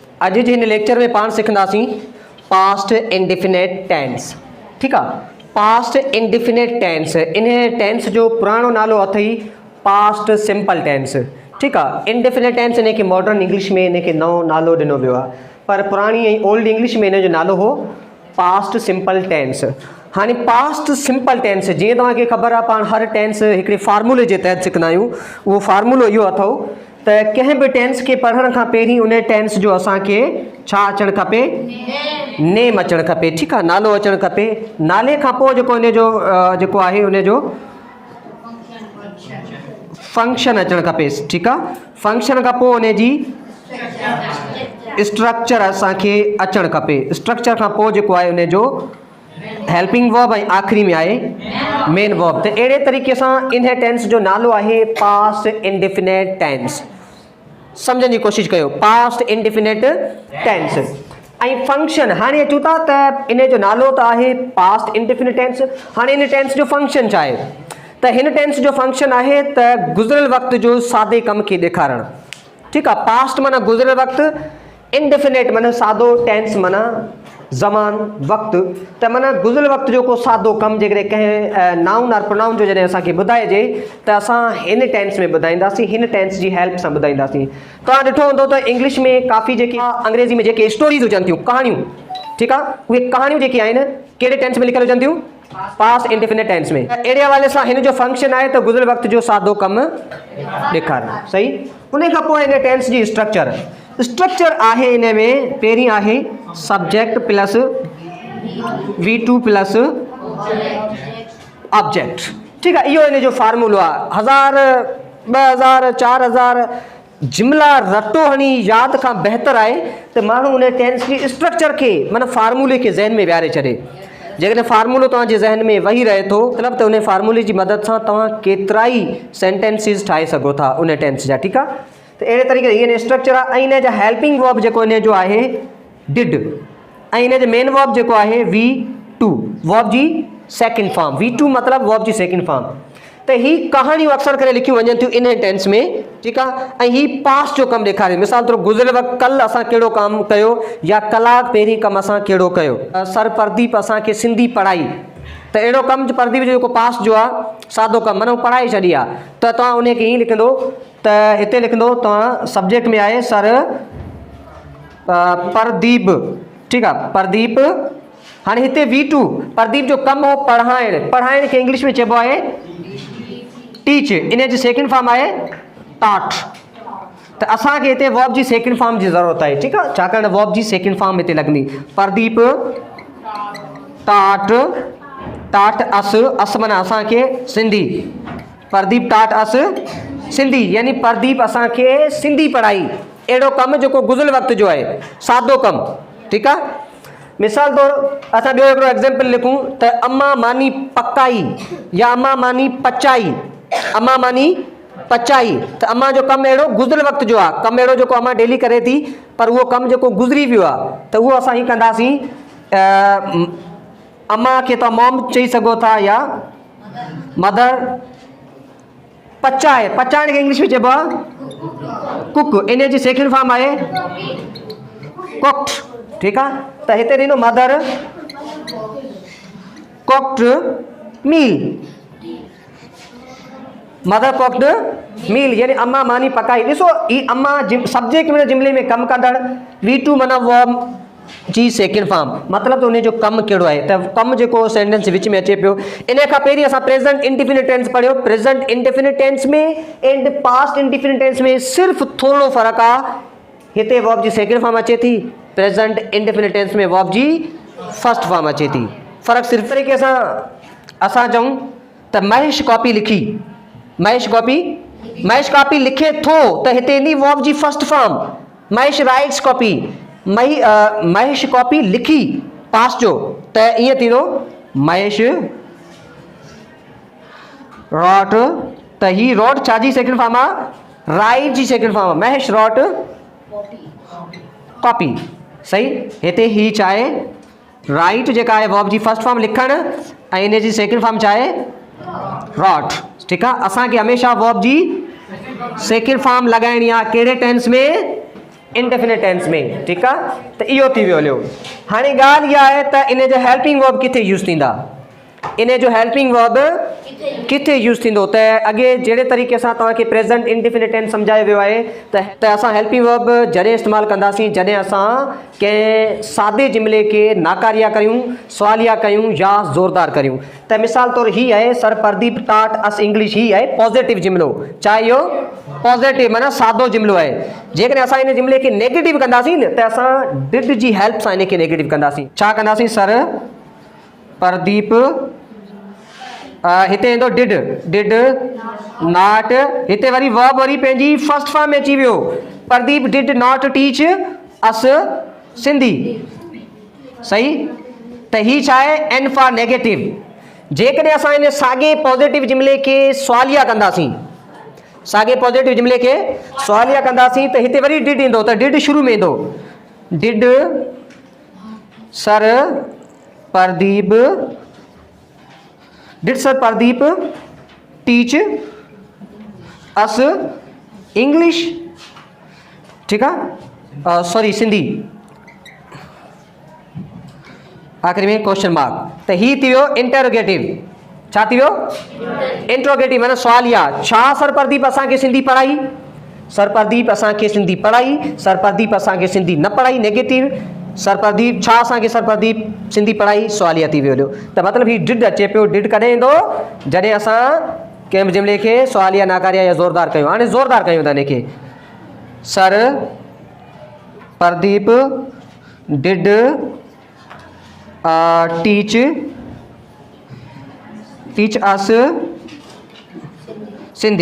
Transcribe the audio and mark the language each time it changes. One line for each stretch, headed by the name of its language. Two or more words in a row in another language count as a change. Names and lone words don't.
Sindhi: अज जे हिन लेक्चर में पाण सिखंदासीं
English: past indefinite tense.
Hindi: ठीक है,
English: past indefinite tense,
Sindhi: इन टेंस जो पुराणो नालो अथई
English: past simple tense.
Hindi: ठीक है,
English: indefinite tense
Sindhi: इन के
English: modern English
Sindhi: में इन के नओं नालो ॾिनो वियो आहे, पर पुराणी ऐं
English: old English
Sindhi: में इन जो नालो हो
English: past simple tense.
Sindhi: हाँ,
English: past simple tense
Sindhi: जी तव्हांखे ख़बर आहे, पाण हर टेंस हिकिड़े फार्मूले के तहत सिखंदा आहियूं। उहो फार्मूलो इहो अथव त कंहिं बि टेंस के पढ़ण खां पहिरीं उन टेंस जो असांखे छा अचणु खपे, नेम अचणु खपे।
Hindi: ठीक है,
Sindhi: नालो अचणु खपे। नाले खां पोइ जेको इन जो जेको आहे उन जो फंक्शन अचणु खपे।
Hindi: ठीक है,
Sindhi: फंक्शन खां पोइ उन जी स्ट्रक्चर असांखे अचणु खपे। स्ट्रक्चर खां पोइ जेको आहे उन जो
English: helping verb
Sindhi: ऐं आख़िरी में आहे
English: main verb.
Sindhi: तो अड़े तरीक़े से इन टेंस जो नालो आहे
English: past indefinite tense.
Hindi: समझने की कोशिश
Sindhi: कयो,
English: past indefinite tense
Sindhi: ऐं फंक्शन। हाँ अचूं था त इन जो नालो तो आहे
English: past indefinite tense.
Sindhi: हाँ इन टेंस जो फंक्शन छा आहे त हिन टेंस जो फंक्शन आहे त गुज़िरियल वक्त जो सादे कम के ॾेखारण।
Hindi: ठीक है,
Sindhi: पास्ट माना गुज़िरियल वक्त, इंडिफिनिट माना सादो, टेंस माना ज़मान वक्त। त माना गुज़िरियल वक्त जो को सादो कम जेकॾहिं कंहिं नाउन और प्रोनाउन जो जॾहिं असांखे ॿुधाइजे त असां हिन टेंस में ॿुधाईंदासीं, हिन टेंस जी हेल्प सां ॿुधाईंदासीं। तव्हां ॾिठो हूंदो त इंग्लिश में काफ़ी जेके अंग्रेज़ी में जेके स्टोरीज़ हुजनि थियूं, कहाणियूं, ठीक आहे, उहे कहाणियूं जेके आहिनि कहिड़े टेंस में लिखियल हुजनि थियूं,
English: past indefinite tense
Sindhi: में। अहिड़े हवाले सां हिन जो फंक्शन आहे त गुज़िरियल वक्त जो सादो कमु ॾेखारणु। सही, उन खां पोइ हिन टेंस जी स्ट्रक्चर। स्ट्रक्चर आहे इन में पहिरीं आहे
English: subject plus V2 plus object.
Hindi: ठीक है,
Sindhi: इहो इन जो फार्मूलो आहे। 1000 2000 4000 जुमला रटो हणी याद खां बहितर आहे त माण्हू उन टेंस जी स्ट्रक्चर के माना फार्मूले के ज़हन में विहारे छॾे। जेकॾहिं फार्मूलो तव्हांजे ज़हन में वही रहे थो मतिलबु त उन फार्मूले जी मदद सां तव्हां केतिरा ई सेंटेंसिस ठाहे सघो था उन टेंस जा। ठीक आहे, तो अड़े तरीक़े इन स्ट्रक्चर आहे। ऐं इन जा
English: helping verb
Sindhi: जेको इन जो आहे डिड, ऐं इन जो मेन वर्ब जेको आहे V2, वर्ब जी
English: second form.
Sindhi: V2 मतलब वर्ब जी
English: second form.
Sindhi: तो ही कहानियूं अक्सर करे लिखियूं वञनि थियूं इन टेंस में। ठीक आहे, ऐं ही पास्ट जो कमु ॾेखारे। मिसाल तौर गुज़िरियल वक़्तु कल असां कहिड़ो कमु कयो या कलाक पहिरीं कमु असां कहिड़ो कयो। सर प्रदीप असांखे सिंधी पढ़ाई, त अहिड़ो कमु प्रदीप जो जेको पास्ट जो आहे सादो कमु माना पढ़ाई छॾी आहे, त तव्हां उन खे ईअं लिखंदो त हिते लिखंदो तव्हां सब्जेक्ट में आहे सर प्रदीप। ठीक आहे, प्रदीप। हाँ हिते V2 प्रदीप जो कमु हो पढ़ाइण। पढ़ाइण खे इंग्लिश में चइबो आहे टीच। इन जी
English: second form
Sindhi: आहे टाट। त असांखे हिते वर्ब जी
English: second form
Sindhi: जी ज़रूरत आहे। ठीक आहे, छाकाणि वर्ब जी
English: second form
Sindhi: हिते लॻंदी।
English: Pradeep taught, taught us
Sindhi: माना असांखे सिंधी।
English: Pradeep taught us Sindhi,
Sindhi: यानी प्रदीप असांखे सिंधी पढ़ाई। अहिड़ो कमु जेको गुज़िरियल वक़्त जो आहे, सादो कमु। ठीक आहे, मिसाल तौर असां ॿियो हिकिड़ो एग्जाम्पल लिखूं त अम्मा मानी पकाई या अम्मा मानी पचाई। अम्मा मानी पचाई, त अम्मा जो कमु अहिड़ो गुज़िरियल वक़्त जो आहे, कमु अहिड़ो जेको अम्मा डेली करे थी, पर उहो कमु जेको गुज़री वियो आहे त उहो असां हीअं कंदासीं। अम्मा खे तव्हां मॉम चई सघो था या मदर। पचाए, पचाइण खे इंग्लिश में चइबो आहे कुक। इन जी
English: second form
Sindhi: आहे कुक्ड। ठीक आहे, त हिते ॾिनो
English: mother cooked meal. mother cooked meal
Sindhi: यानी अम्मा मानी पकाई। ॾिसो ही अम्मा सब्जेक्ट में जुमले में कमु कंदड़। V2 माना वर्ब जी
English: second form,
Sindhi: मतलब तो उन जो कमु कहिड़ो आहे त कमु जेको सेंटेंस विच में अचे पियो। इन खां पहिरीं असां
English: present indefinite tense
Sindhi: पढ़ियो।
English: present indefinite tense
Sindhi: में
English: and past indefinite tense
Sindhi: में सिर्फ़ थोरो फ़र्क़ु आहे। हिते वर्ब जी
English: second form
Sindhi: अचे थी,
English: present indefinite tense
Sindhi: में वर्ब जी
English: first form
Sindhi: अचे थी। फ़र्क़ु सिर्फ़ तरीक़े सां असां चऊं त महेश कॉपी लिखी, महेश कॉपी लिखे थो, त हिते ईंदी वर्ब जी
English: first form. Mahesh writes copy,
Sindhi: महेश कॉपी लिखी पास्ट जो, त ईअं थींदो
English: Mahesh wrote.
Sindhi: त ही रॉट छा जी
English: second form
Sindhi: आहे, राइट जी सेकंड फॉर्म आहे।
English: Mahesh wrote copy.
Sindhi: सही, हिते ही चाहे राइट जेका आहे वर्ब जी
English: first form
Sindhi: लिखण, ऐं इन जी
English: second form
Sindhi: चाहे रॉट। ठीक आहे, असांखे हमेशा वर्ब जी
English: second form
Sindhi: लगाइणी आहे। कहिड़े टेंस में,
English: indefinite tense
Sindhi: में,
Hindi: ठीक है।
Sindhi: तो इहो थी वियो हलियो। हाणे ॻाल्हि इहा आहे त इन जो
English: helping verb
Sindhi: किथे यूज़ थींदा, इन जो
English: helping verb
Sindhi: किथे यूज़ थींदो। त अॻे जहिड़े तरीक़े सां तव्हांखे
English: present indefinite tense
Sindhi: सम्झायो वियो आहे त असां
English: helping verb
Sindhi: जॾहिं इस्तेमालु कंदासीं जॾहिं असां कंहिं सादे जुमिले खे नाकारिया कयूं, सवालिया कयूं या ज़ोरदार कयूं। त मिसाल तौरु हीअ आहे,
English: Sir Pradeep taught us English,
Sindhi: ही आहे पॉज़िटिव जुमिलो, छा इहो पॉज़िटिव माना सादो जुमिलो आहे। जेकॾहिं असां इन जुमिले खे नेगेटिव कंदासीं न त असां डिड जी हेल्प सां इन खे नेगेटिव कंदासीं। छा कंदासीं, सर प्रदीप हिते ईंदो
English: did, did not,
Sindhi: हिते वरी वर्ब वरी पंहिंजी फर्स्ट फॉर्म में अची वियो,
English: Pradeep did not teach us Sindhi,
Sindhi: सही। त ही छा आहे,
English: N for negative.
Sindhi: जेकॾहिं असां इन साॻे पॉज़िटिव जुमिले खे सवालिया कंदासीं, साॻे पॉज़िटिव जुमिले खे सवालिया कंदासीं त हिते वरी डिड ईंदो, त डिड शुरू में ईंदो,
English: did Sir Pradeep, did Sir Pradeep teach us English,
Hindi: ठीक है,
English: sorry Sindhi,
Sindhi: आखिरी में
English: question mark.
Sindhi: त ही थी वियो इंटरोगेटिव। छा थी वियो, इंट्रोगेटिव माना सवालिया। छा सर प्रदीप असांखे सिंधी पढ़ाई, सर प्रदीप असांखे सिंधी पढ़ाई, सर प्रदीप असांखे सिंधी न पढ़ाई, नेगेटिव। सर प्रदीप छा असांखे सर प्रदीप सिंधी पढ़ाई, सवालिया थी वियो। त मतिलबु ही डिड अचे पियो। डिड कॾहिं ईंदो, जॾहिं असां कंहिं जुमिले खे सवालिया नाकारिया या ज़ोरदार कयूं। हाणे ज़ोरदार कयूं था इनखे,
English: Sir Pradeep did teach us Sindhi.